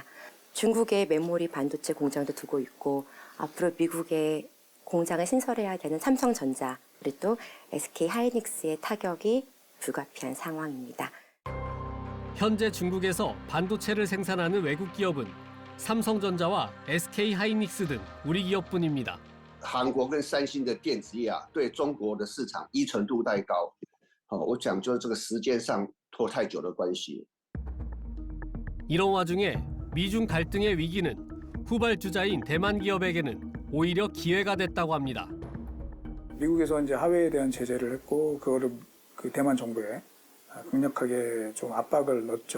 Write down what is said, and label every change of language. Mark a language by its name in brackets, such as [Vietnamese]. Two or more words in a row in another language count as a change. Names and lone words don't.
[Korean] 중국에 메모리 반도체 공장도 두고 있고 앞으로 미국에 공장을 신설해야 되는 삼성전자 그리고 또 SK 하이닉스의 타격이 불가피한 상황입니다. 현재 중국에서 반도체를 생산하는 외국 기업은 삼성전자와 SK 하이닉스 등 우리 기업뿐입니다. [Chinese] 韩国跟三星的电子业对中国的市场依存度太高，我讲就是这个时间上拖太久的关系。 [Korean] 이런 와중에 미중 갈등의 위기는 후발주자인 대만 기업에게는 오히려 기회가 됐다고 합니다. 미국에서 이제 하웨이에 대한 제재를 했고 그거를 그 대만 정부에 강력하게 좀 압박을 넣었죠.